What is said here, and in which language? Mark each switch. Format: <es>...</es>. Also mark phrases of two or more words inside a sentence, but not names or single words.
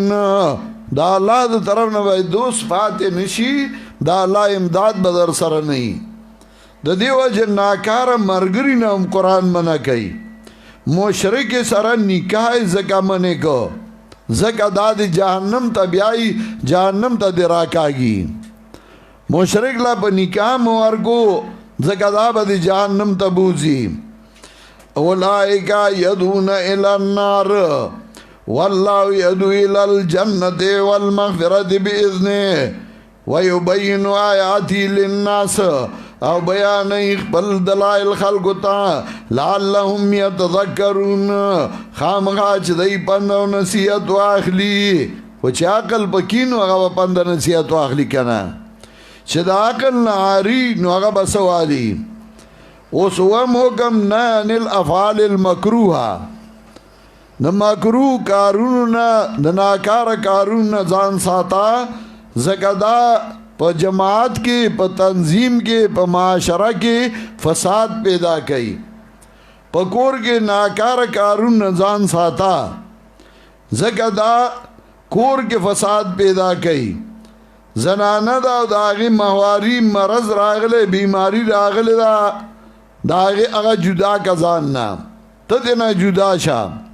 <ps>دا الله د طرف نه به دوست پاتې نشي، دا الله امداد به در سره نه وي. د دې وجه ناکاره مرګري نه هم قرآن منع کوي. مشرک سره نکاح ځکه منع کو ځکه دا د جهنم ته بیایي، جهنم ته دې راکاږي. مشرک لا په نکاح مو ورکو ځکه دا به د جهنم ته بوځي.</ps> <ar>اولئک یدعون الی النار والله يدعو الى الجنة والمغفرة بإذنه ويبين آياته للناس.</ar> <ps>او بیان خپل دلائل خلقو تا</ps> <ar>لعلهم يتذکرون،</ar> <ps>خامخا چې دی پند او نصیحت واخلي. و چې عقل پکینو هغه پند نصیحت واخلي کنه، چې د عقل نه عاری نو هغه به سوالي. اوس وم حکم نه</ps> <ar>عن الافعال المکروه</ar> <ps>د مکروه کارونو نه د ناکاره کارونو نه ځان ساته ځکه دا په جماعت کې په تنظیم کې په معاشره کې فساد پیدا کوي په کور کې ناکاره کارونو نه ځان ساته ځکه دا کور کې فساد پیدا کوي زنانه دا د هغې ماهواري مرض راغلی بیماری راغلی دا هغه جدا که ځان نه ته دې نه جدا شه</ps>